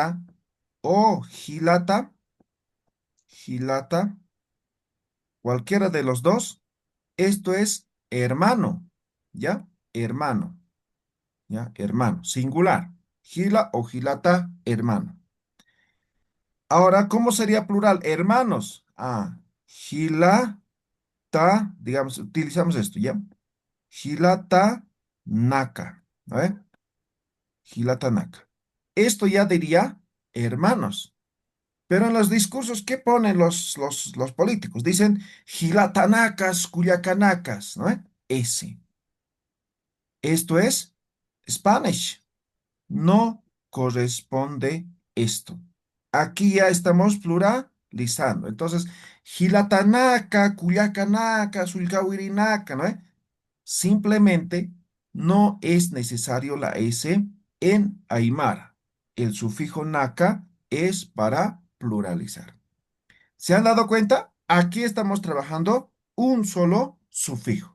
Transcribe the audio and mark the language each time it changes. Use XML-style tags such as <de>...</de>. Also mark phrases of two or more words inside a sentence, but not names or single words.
<ay>Gila, o Gilata, Gilata,</ay> <es>cualquiera de los dos, esto es hermano, ¿ya? Hermano, ¿ya? Hermano, singular.</es> <ay>Gila o Gilata, hermano.</ay> <es>Ahora, ¿cómo sería plural? Hermanos. Gilata, digamos, utilizamos esto, ¿ya?</es> <ay>Gilata, Naka, ¿eh? Gilata, Naka.</ay> <es>Esto ya diría hermanos. Pero en los discursos, ¿qué ponen los políticos? Dicen</es> <ay>gilatanacas, cuyacanacas,</ay> <es>¿no? Ese. Esto es Spanish. No corresponde esto. Aquí ya estamos pluralizando. Entonces,</es> <ay>gilatanaca, cuyacanaca, sulcawirinaca,</ay> <es>¿no? Simplemente no es necesario la S en Aymara. El sufijo naca es para pluralizar. ¿Se han dado cuenta? Aquí estamos trabajando un solo sufijo.</es>